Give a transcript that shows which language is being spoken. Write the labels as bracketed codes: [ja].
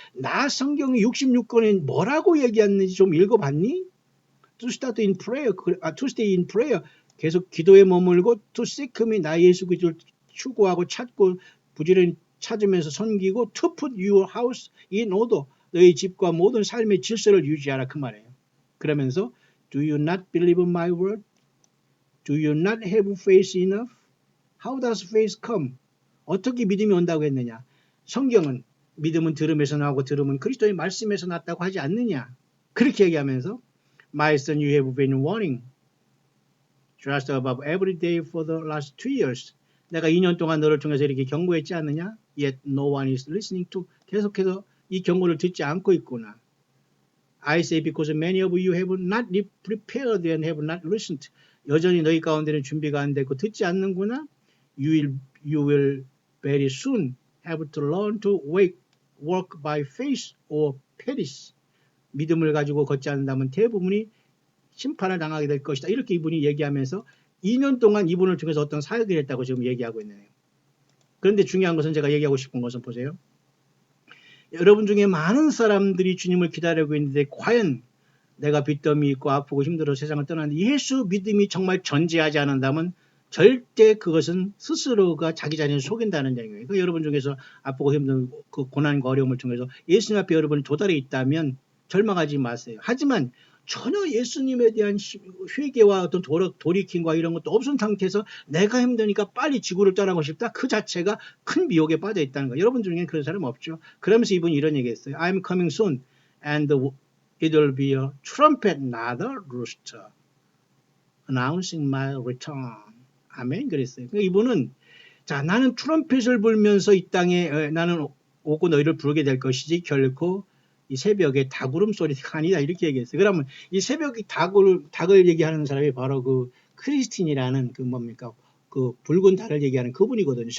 [ko] 나 성경이 66권에 뭐라고 얘기했는지 좀 읽어봤니? [en] To start in prayer. To stay in prayer. [ko] 계속 기도에 머물고 [en] to seek me. [ko] 나 예수 그리스도를 추구하고 찾고 부지런히 찾으면서 섬기고 [en] to put your house in order. [ko] 너희 집과 모든 삶의 질서를 유지하라 그 말이에요. [en] 그러면서 Do you not believe my word? Do you not have faith enough? How does faith come? [ko] 어떻게 믿음이 온다고 했느냐? 성경은 믿음은 들음에서 나오고 들음은 그리스도의 말씀에서 났다고 하지 않느냐? 그렇게 얘기하면서 [en] My son, you have been warning just about every day for the last 2 years. [ko] 내가 2년 동안 너를 통해서 이렇게 경고했지 않느냐? [en] Yet no one is listening to. [ko] 계속해서 이 경고를 듣지 않고 있구나. [en] I say because many of you have not prepared and have not listened. [ko] 여전히 너희 가운데는 준비가 안 되고 듣지 않는구나. [en] You will very soon have to learn to walk by faith or perish. [ko] 믿음을 가지고 걷지 않는다면 대부분이 심판을 당하게 될 것이다. 이렇게 이분이 얘기하면서 2년 동안 이분을 통해서 어떤 사역을 했다고 지금 얘기하고 있네요. 그런데 중요한 것은 제가 얘기하고 싶은 것은 보세요. 여러분 중에 많은 사람들이 주님을 기다리고 있는데 과연 내가 빚더미 있고 아프고 힘들어 세상을 떠났는데 예수 믿음이 정말 전제하지 않는다면 절대 그것은 스스로가 자기 자신을 속인다는 얘기예요. 그러니까 여러분 중에서 아프고 힘든 그 고난과 어려움을 통해서 예수님 앞에 여러분이 도달해 있다면 절망하지 마세요. 하지만 전혀 예수님에 대한 회개와 어떤 돌이킴과 이런 것도 없은 상태에서 내가 힘드니까 빨리 지구를 떠나고 싶다. 그 자체가 큰 미혹에 빠져 있다는 거예요. 여러분 중에 그런 사람 없죠. 그러면서 이분이 이런 얘기 했어요. [en] I'm coming soon and it will be a trumpet, not a rooster, announcing my return. [ko] 아멘 그랬어요. 그러니까 이분은 자 나는 트럼펫을 불면서 이 땅에 나는 오고 너희를 부르게 될 것이지 결코 이 새벽에 닭울음 소리가 아니다 이렇게 얘기했어요. 그러면 이 새벽에 닭을 얘기하는 사람이 바로 그 크리스틴이라는 그 뭡니까 그 붉은 닭을 얘기하는 그분이거든요.